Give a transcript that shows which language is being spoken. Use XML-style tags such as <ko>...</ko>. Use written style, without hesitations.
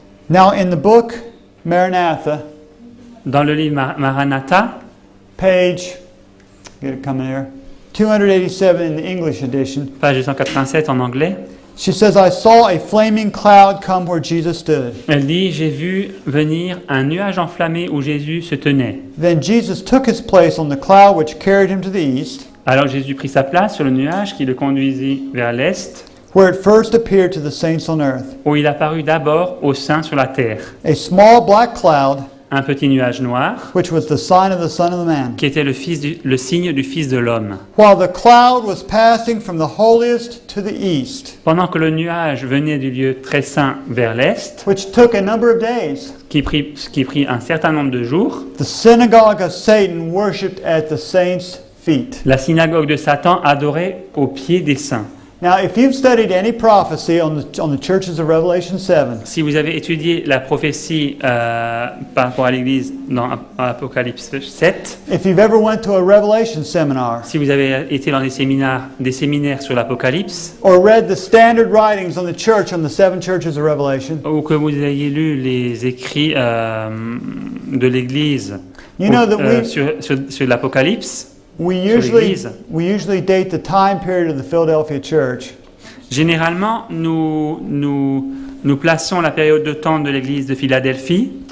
<en>Now in the book Maranatha,</en> <fr>Dans le livre Maranatha,</fr> <en>page, get it coming here, 287 in the English edition,</en> <fr>page 287 en anglais,</fr> <en>she says, "I saw a flaming cloud come where Jesus stood.</en> <fr>elle dit « J'ai vu venir un nuage enflammé où Jésus se tenait.</fr> <en>Then Jesus took his place on the cloud which carried him to the east,</en> <fr>Alors Jésus prit sa place sur le nuage qui le conduisit vers l'est,</fr> <en>where it first appeared to the saints on earth.</en> <fr>où il apparut d'abord aux saints sur la terre.</fr> <en>A small black cloud,</en> <fr>Un petit nuage noir,</fr> <en>which was the sign of the Son of Man.</en> <fr>qui était le signe du Fils de l'homme.</fr> <en>While the cloud was passing from the holiest to the east,</en> <fr>Pendant que le nuage venait du lieu très saint vers l'est,</fr> <en>which took a number of days,</en> <fr>qui prit un certain nombre de jours,</fr> <en>the synagogue of Satan worshipped at the saints' feet.</en> <fr>la synagogue de Satan adorait aux pieds des saints.</fr> <en>Now, if you've studied any prophecy on the churches of Revelation 7,</en> <fr>Si vous avez étudié la prophétie par rapport à l'Église dans Apocalypse 7,</fr> <en>if you've ever went to a Revelation seminar,</en> <fr>si vous avez été dans des séminaires sur l'Apocalypse,</fr> <en>or read the standard writings on the church, on the seven churches of Revelation,</en> <fr>ou que vous ayez lu les écrits de l'Église</fr> <en>you know that</en> <fr>sur l'Apocalypse,</fr> <en>we</en> <fr>l'Église.</fr> <en>usually date the time period of the Philadelphia church</en> <fr>généralement, nous plaçons la période de temps de l'Église de Philadelphie</fr>